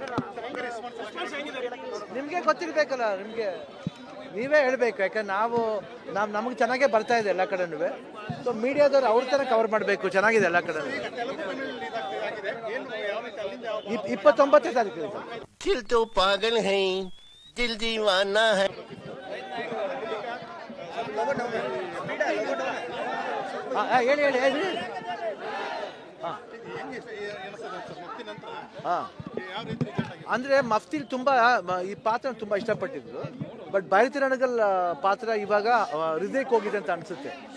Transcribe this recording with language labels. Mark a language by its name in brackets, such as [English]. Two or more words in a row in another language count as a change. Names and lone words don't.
[Kannada] ನಿಮಗೆ ಗೊತ್ತಿರ್ಬೇಕಲ್ಲ, ನೀವೇ ಹೇಳ್ಬೇಕು. ಯಾಕಂದ್ರೆ ನಮಗೆ ಚೆನ್ನಾಗೇ ಬರ್ತಾ ಇದೆ ಎಲ್ಲ ಕಡೆನೂ. ಸೊ ಮೀಡಿಯಾದವ್ರು ಅವ್ರ ಥರ ಕವರ್ ಮಾಡಬೇಕು. ಚೆನ್ನಾಗಿದೆ ಎಲ್ಲ ಕಡೆ. 29 ತಾರೀಕು [Hindi] दिल तो पागल है, दिल दीवाना है. [Kannada] ಹೇಳಿ. ಅಂದ್ರೆ ಮಫ್ತಿಲ್ ತುಂಬಾ ಈ ಪಾತ್ರ ತುಂಬಾ ಇಷ್ಟಪಟ್ಟಿದ್ರು. ಬಟ್ ಭಾರತೀರಣಗಲ್ ಪಾತ್ರ ಇವಾಗ ಹೃದಯಕ್ಕೆ ಹೋಗಿದೆ ಅಂತ ಅನ್ಸುತ್ತೆ.